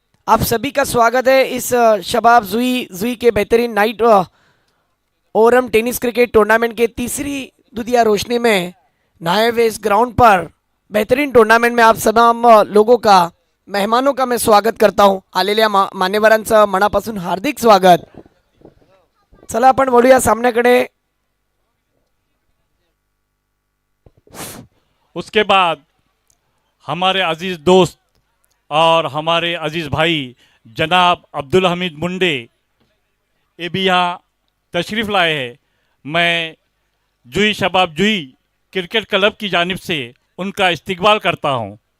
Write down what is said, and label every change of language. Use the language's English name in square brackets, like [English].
[Hindi] आप सभी का स्वागत है इस शबाब जुई के बेहतरीन night Oram tennis cricket tournament के तीसरी दुधिया रोशनी में नए वेस ग्राउंड पर बेहतरीन टूर्नामेंट में आप तमाम लोगों का, मेहमानों का मैं स्वागत करता हूं. [Marathi] आलेल्या मान्यवरांचं मनापासून हार्दिक स्वागत. चला आपण वळूया सामन्याकडे. [Hindi] उसके बाद हमारे अजीज़ दोस्त और हमारे अजीज़ भाई जनाब अब्दुल हमीद मुंडे ये भी यहाँ तशरीफ़ लाए हैं. मैं जुई शबाब जुई क्रिकेट क्लब की जानिब से उनका इस्तिकबाल करता हूँ.